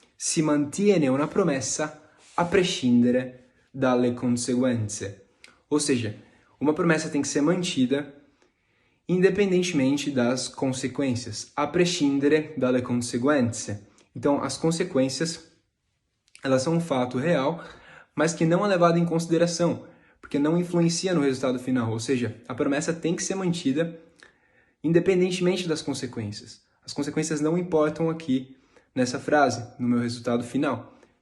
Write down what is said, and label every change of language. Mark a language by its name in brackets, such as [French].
[Italian] Si mantiene una promessa a prescindere dalle conseguenze. [Portuguese] Ou seja, uma promessa tem que ser mantida independentemente das consequências. [Italian] A prescindere dalle conseguenze. [Portuguese] Então, as consequências, elas são um fato real, mas que não é levado em consideração, porque não influencia no resultado final. Ou seja, a promessa tem que ser mantida independentemente das consequências. As consequências não importam aqui nessa frase, no meu resultado final.